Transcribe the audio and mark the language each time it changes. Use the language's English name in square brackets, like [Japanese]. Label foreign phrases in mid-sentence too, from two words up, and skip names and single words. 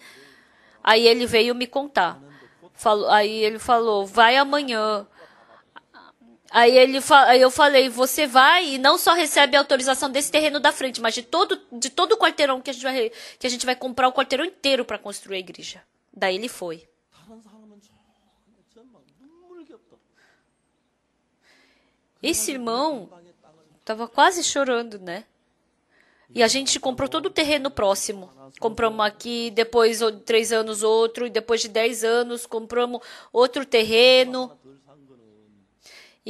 [Portuguese] Aí ele veio me contar. Aí ele falou: "Vai amanhã." Aí eu falei: "Você vai e não só recebe a autorização desse terreno da frente, mas de todo o quarteirão que a gente vai comprar o quarteirão inteiro para construir a igreja." Daí ele foi. [Korean] 다른 사람은 정말 눈물겹다. [Portuguese] Esse irmão estava quase chorando, né? E a gente comprou todo o terreno próximo. Compramos aqui, depois 3 anos outro, e depois de 10 anos compramos outro terreno.